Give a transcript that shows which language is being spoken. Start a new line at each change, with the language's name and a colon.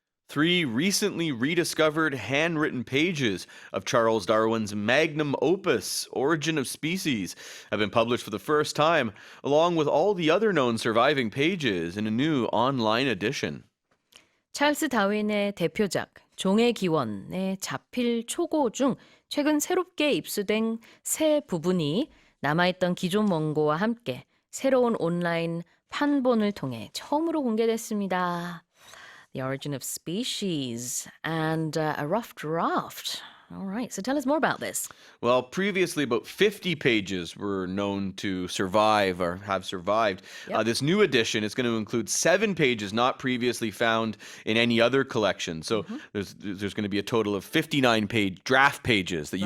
English: Three recently rediscovered handwritten pages of Charles Darwin's magnum opus, Origin of Species, have been published for the first time, along with all the other known surviving pages in a new online edition.
Korean: 찰스 다윈의 대표작 종의 기원의 자필 초고 중 최근 새롭게 입수된 새 부분이 남아있던 기존 원고와 함께 새로운 온라인 판본을 통해 처음으로 공개됐습니다.
English: The Origin of Species and a rough draft. All right, so tell us more about this. Well, previously about 50 pages were known to survive or have survived. Yep. This new edition is going to include 7 pages not previously found in any other collection. So there's going to be a total of 59 draft pages that you